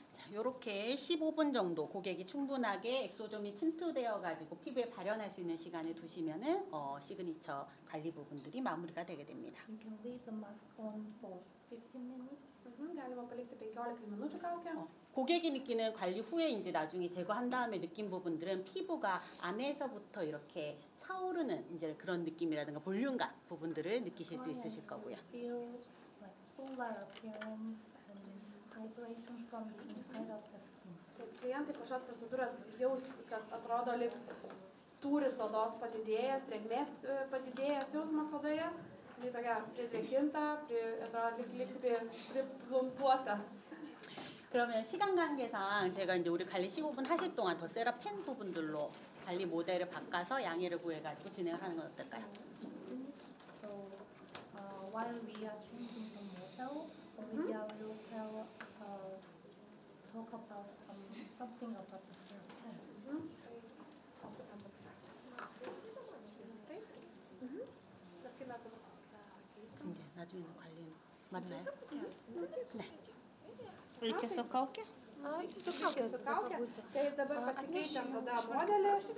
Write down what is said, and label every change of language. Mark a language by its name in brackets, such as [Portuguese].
[Korean] 이렇게 15분 정도 고객이 충분하게 엑소좀이 침투되어 가지고 피부에 발현할 수 있는 시간을 두시면은 시그니처 관리 부분들이 마무리가 되게 됩니다. [English] You can leave the mask on for 15 minutes. [Lithuanian] Galima palikti 15 minučių kaukę. [Korean] 고객이 느끼는 관리 후에 이제 나중에 제거한 다음에 느낀 부분들은 피부가 안에서부터 이렇게 차오르는 이제 그런 느낌이라든가 볼륨감 부분들을 느끼실 수 있으실 거고요. [English] Feel like fuller appearance and hydration from the inside of the skin. [Lithuanian] Klientai po šios procedūros jaus, kad atrodo lyg tūris odos padidėjęs, drėgmės padidėjęs jausmas odoje, lyg tokia pridrėkinta, atrodo lyg priplumpuota. [Korean] 그러면 시간 관계상 제가 이제 우리 관리 15분 하실 동안 더 세라펜 부분들로 관리 모델을 바꿔서 양해를 구해가지고 진행을 하는 건 어떨까요? [English] So while we are changing the model, Olivia will talk about something about the CeraPen. [Korean] 이제 나중에는 관리는 맞나요? 네. [Lithuanian] Reikia su kaukė? Su kaukė. Tai dabar pasikeičiam tada modelį.